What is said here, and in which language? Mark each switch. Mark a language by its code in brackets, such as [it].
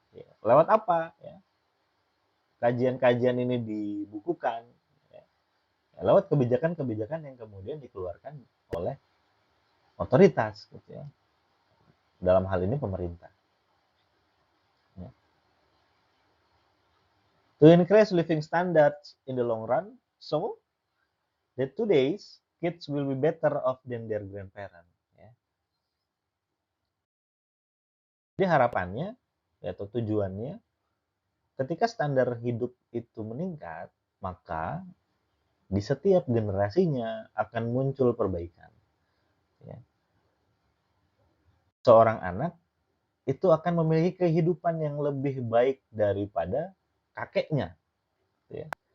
[id] Ya. Lewat apa? Ya. Kajian-kajian ini dibukukan. Ya. Lewat kebijakan-kebijakan yang kemudian dikeluarkan oleh otoritas. Gitu ya. Dalam hal ini pemerintah. Ya. [en] To increase living standards in the long run, so that today's kids will be better off than their grandparents. [id] Ya. Jadi harapannya atau tujuannya, ketika standar hidup itu meningkat, maka di setiap generasinya akan muncul perbaikan. Ya. Seorang anak itu akan memiliki kehidupan yang lebih baik daripada kakeknya. Ya.